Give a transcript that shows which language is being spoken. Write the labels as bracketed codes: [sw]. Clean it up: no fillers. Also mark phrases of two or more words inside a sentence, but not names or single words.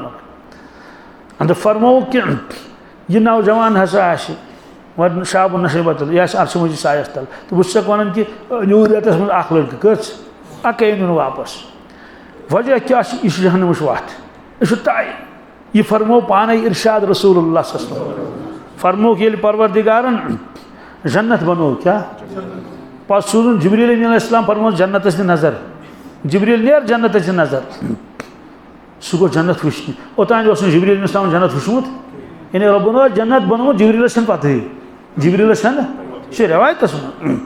[ks] اندر فرمووُکھ کہِ یہِ نوجوان ہسا آسہِ وۄنۍ شاب و نشیبت یہِ آسہِ عرشہِ مجیٖد سایس تل تہٕ بہٕ چھُسکھ ونان کہِ نیوٗ رٮ۪تس منٛز اکھ لڑکہٕ کٔژ اکے نیوٗن واپس. وجہ کیٛاہ چھُ یہِ چھُ جہنمٕچ وتھ یہِ چھُ طے. یہِ فرموو پانے ارشاد [ar] رسول اللہ صلی اللہ علیہ وسلم. [ks] فرمووُکھ ییٚلہِ پروردگارن جنت بنوو کیٛاہ پتہٕ سوٗزُن جبریٖل [ar] علیہ السلام [ks] فرمووُس جنتس دِ نظر. جبریٖل نیر جنتس دِ نظر. سُہ گوٚو جنت وٕچھنہِ. اوٚتانۍ اوس نہٕ جبریٖل [ar] علیہ السلام [ks] جنت وٕچھمُت یعنی رۄبن اوس جنت بنومُت جبریٖلس چھنہٕ پتہٕے جبریٖلس چھنہٕ یہِ چھِ رٮ۪وایتس منٛز.